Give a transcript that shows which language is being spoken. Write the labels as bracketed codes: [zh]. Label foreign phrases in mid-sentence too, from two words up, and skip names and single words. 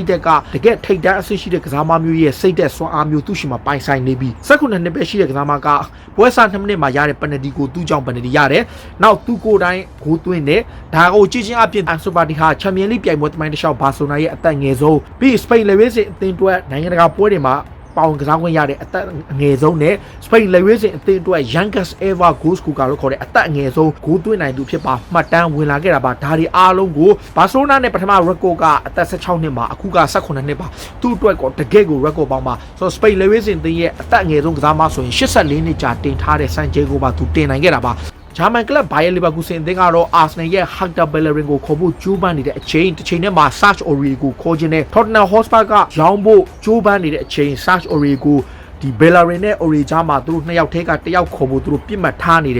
[my] ဓာတ်ကတကယ်ထိတ်တန့်အဆင့်ရှိတဲ့ကစားမမျိုးရဲ့စိတ်ဓာတ်စွမ်းအားမျိုးသူ့ရှိမှာပိုင်ဆိုင်နေပြီး19နှစ်ပဲရှိတဲ့ကစားမကပွဲစား2မိနစ်မှာရတဲ့ပယ်နယ်တီကိုသူ့ကြောင့်ပယ်နယ်တီရတယ်နောက်သူ့ကိုယ်တိုင်ဂိုးသွင်းတယ်ဒါကိုကြည့်ချင်းအပြင် Ansu Fati ဟာ ချန်ပီယံလိပြိုင်ပွဲသမိုင်းတစ်လျှောက်ဘာဆိုနာရဲ့အသက်ငယ်ဆုံးပြီးစပိန်လေဝေးစဉ်အသင်းတွဲနိုင်ငံတကာပွဲတွေမှာပေါင်ကစားခွင့်ရတဲ့အသက်အငယ်ဆုံးနဲ့စပိန်လေဝေးစဉ်အသင်းအတွက် [en] youngest ever goal scorer [my] လို့ခေါ်တဲ့အသက်အငယ်ဆုံးဂိုးသွင်းနိုင်သူဖြစ်ပါမှတ်တမ်းဝင်လာခဲ့တာပါဒါတွေအားလုံးကိုဘာစီလိုနာနဲ့ပထမ record ကအသက်16 နှစ်မှာအခုက18နှစ်ပါသူ့အတွက်ကိုတကယ့်ကို record ပေါင်းပါဆိုတော့စပိန်လေဝေးစဉ်အသင်းရဲ့အသက်အငယ်ဆုံးကစားမဆိုရင်84နှစ်ကြာတင်ထားတဲ့စံချိန်ကိုပါသူတင်နိုင်ခဲ့တာပါဂျာမန်ကလပ်ဘိုင်ယန်လီဗာပူးစင်အသင်းကတော့အာဆနယ်ရဲ့ Hector Bellerin ကိုခေါ်ဖို့ကြိုးပမ်းနေတဲ့အချိန်တစ်ချိန်နဲ့မှာ Serge Aurier ကိုခေါ်ခြင်းနဲ့ Tottenham Hotspur ကရောင်းဖို့ကြိုးပမ်းနေတဲ့အချိန် Serge Aurier ကိုဒီ Bellerin နဲ့ Aurier ကြားမှာသူတို့2ယောက်ထဲက1ယောက်ခေါ်ဖို့သူတို့ပြစ်မှတ်ထားနေတယ်